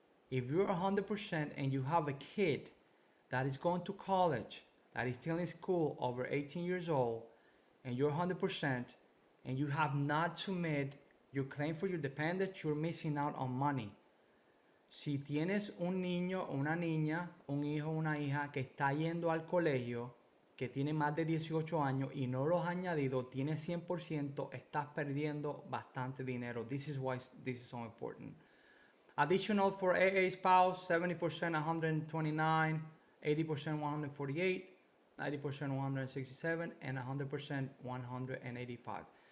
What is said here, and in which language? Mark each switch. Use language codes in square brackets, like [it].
[en] If you're 100% and you have a kid that is going to college, that is still in school over 18 years old, and you're 100% and you have not submitted your claim for your dependent, you're missing out on money. [es] Si tienes un niño o una niña, un hijo o una hija que está yendo al colegio, que tiene más de 18 años y no los ha añadido, tiene 100%, estás perdiendo bastante dinero. [en] This is why this is so important. Additional for AA spouse, 70% 129, 80% 148, 90% 167, and 100% 185.